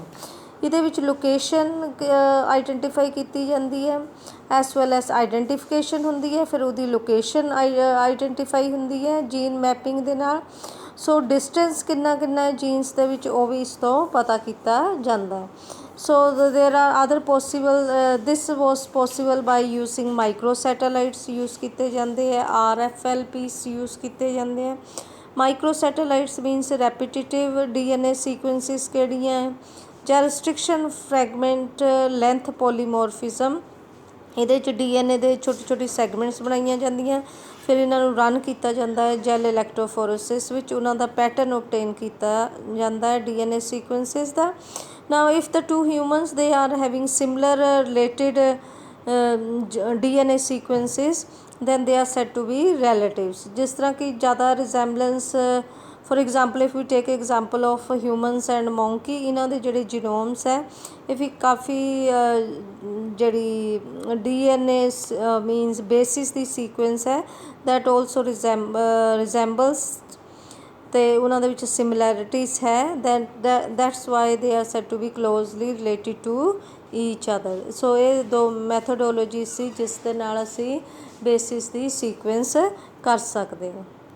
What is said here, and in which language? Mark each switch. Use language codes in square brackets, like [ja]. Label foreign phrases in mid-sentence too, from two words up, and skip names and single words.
[pa] ਇਹਦੇ ਵਿੱਚ [en] location identify [pa] ਕੀਤੀ ਜਾਂਦੀ ਹੈ [en] as well as identification [pa] ਹੁੰਦੀ ਹੈ. ਫਿਰ ਉਹਦੀ [en] location identify [pa] ਹੁੰਦੀ ਹੈ [en] gene mapping [pa] ਦੇ ਨਾਲ. ਸੋ ਡਿਸਟੈਂਸ ਕਿੰਨਾ ਹੈ ਜੀਨਸ ਦੇ ਵਿੱਚ ਉਹ ਵੀ ਇਸ ਤੋਂ ਪਤਾ ਕੀਤਾ ਜਾਂਦਾ. [en] So there are other possible this was possible by using micro satellites use [pa] ਕੀਤੇ ਜਾਂਦੇ ਹੈ. RFLPs use ਕੀਤੇ ਜਾਂਦੇ ਹੈ. [en] micro satellites means repetitive DNA sequences [pa] ਕਿਹੜੀਆਂ ਹੈ ਜਾਂ [en] restriction fragment length polymorphism. [pa] ਇਹਦੇ 'ਚ DNA ਦੇ ਛੋਟੀ ਸੈਗਮੈਂਟਸ ਬਣਾਈਆਂ ਜਾਂਦੀਆਂ ਫਿਰ ਇਹਨਾਂ ਨੂੰ ਰਨ ਕੀਤਾ ਜਾਂਦਾ ਹੈ [en] gel electrophoresis [pa] ਵਿੱਚ. ਉਹਨਾਂ ਦਾ [en] pattern obtain [pa] ਕੀਤਾ ਜਾਂਦਾ ਹੈ [en] DNA sequences [pa] ਦਾ. [en] Now if the two humans they are having similar related DNA sequences then they are said to be relatives. [pa] ਜਿਸ ਤਰ੍ਹਾਂ ਕਿ ਜ਼ਿਆਦਾ [en] resemblance for example if we take example of humans and monkey [pa] ਇਹਨਾਂ ਦੇ ਜਿਹੜੇ ਜੀਨੋਮਸ ਹੈ ਇਹ ਵੀ ਕਾਫੀ ਜਿਹੜੀ [en] DNA means basis ਦੀ sequence ਹੈ that also resembles [pa] ਅਤੇ ਉਹਨਾਂ ਦੇ ਵਿੱਚ ਸਿਮਿਲੈਰਿਟੀਜ਼ ਹੈ [en] that's why they are said to be closely related to each other. [pa] ਸੋ ਇਹ ਦੋ ਮੈਥਡੋਲੋਜੀ ਸੀ ਜਿਸ ਦੇ ਨਾਲ ਅਸੀਂ ਬੇਸਿਸ ਦੀ ਸੀਕੁਐਂਸ ਕਰ ਸਕਦੇ ਹਾਂ.